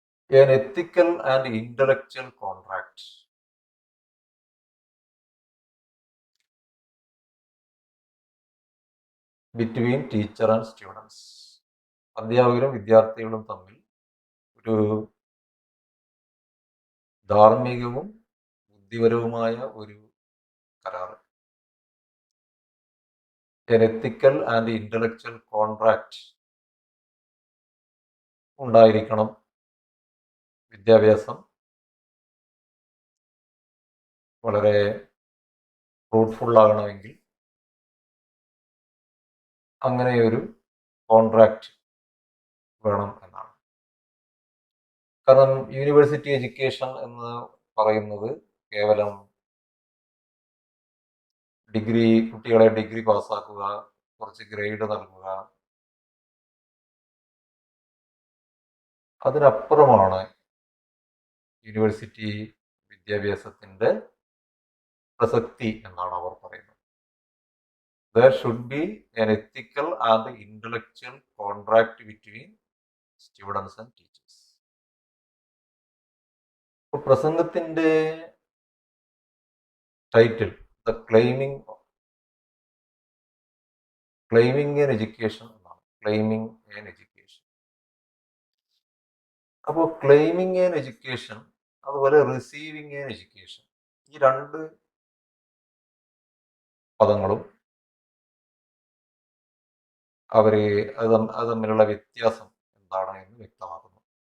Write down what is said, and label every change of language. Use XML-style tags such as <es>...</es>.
<en>An ethical and intellectual contract between teacher and students.</en> <ml>അധ്യാപകരും വിദ്യാർത്ഥികളും തമ്മിൽ ഒരു ധാർമ്മികവും ബുദ്ധിപരവുമായ ഒരു കരാർ,</ml> <en>an ethical and intellectual contract</en> <ml>ഉണ്ടായിരിക്കണം. വിദ്യാഭ്യാസം വളരെ ഫ്രൂട്ട്ഫുൾ ആകണമെങ്കിൽ അങ്ങനെയൊരു കോൺട്രാക്റ്റ് വേണം എന്നാണ്. കാരണം യൂണിവേഴ്സിറ്റി എഡ്യൂക്കേഷൻ എന്ന് പറയുന്നത് കേവലം കുട്ടികളെ ഡിഗ്രി പാസ്സാക്കുക, കുറച്ച് ഗ്രേഡ് നൽകുക, അതിനപ്പുറമാണ് യൂണിവേഴ്സിറ്റി വിദ്യാഭ്യാസത്തിന്റെ പ്രസക്തി എന്നാണ് അവർ പറയുന്നത്.</ml> <en>There should be an ethical and intellectual contract between students and teachers.</en> <ml>പ്രസംഗത്തിന്റെ title</ml> <en>the claiming an education</en> <ml>എന്നാണ്.</ml> <en>Claiming an education.</en> <ml>അപ്പോൾ ക്ലെയിമിംഗ് ആൻ എഡ്യൂക്കേഷൻ, അതുപോലെ റിസീവിംഗ് ആൻ എഡ്യൂക്കേഷൻ, ഈ രണ്ട് പദങ്ങളും അത് തമ്മിലുള്ള വ്യത്യാസം എന്താണ് എന്ന് വ്യക്തമാക്കുന്നു.</ml>